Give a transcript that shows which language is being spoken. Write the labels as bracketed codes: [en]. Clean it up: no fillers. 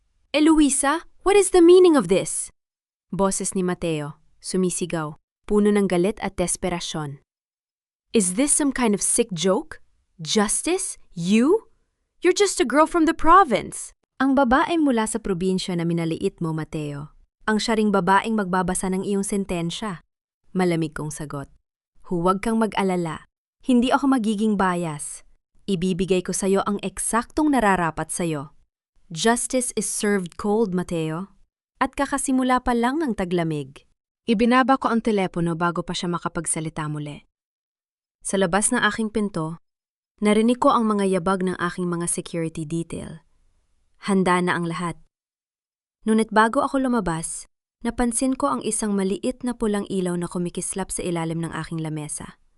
[en] Eloisa, what is the meaning of this? Boses ni Mateo, sumisigaw, puno ng galit at desperasyon. Is this some kind of sick joke? Justice? You? You're just a girl from the province. [tl] Ang babae mula sa probinsya na minaliit mo, Mateo. Ang siya ring babaeng magbabasa ng iyong sentensya. Malamig kong sagot. Huwag kang mag-alala. Hindi ako magiging bias. Ibibigay ko sa'yo ang eksaktong nararapat sa'yo. [en] Justice is served cold, Mateo. [tl] At kakasimula pa lang ng taglamig. Ibinaba ko ang telepono bago pa siya makapagsalita muli. Sa labas ng aking pinto, narinig ko ang mga yabag ng aking mga security detail. Handa na ang lahat. Ngunit bago ako lumabas, napansin ko ang isang maliit na pulang ilaw na kumikislap sa ilalim ng aking lamesa.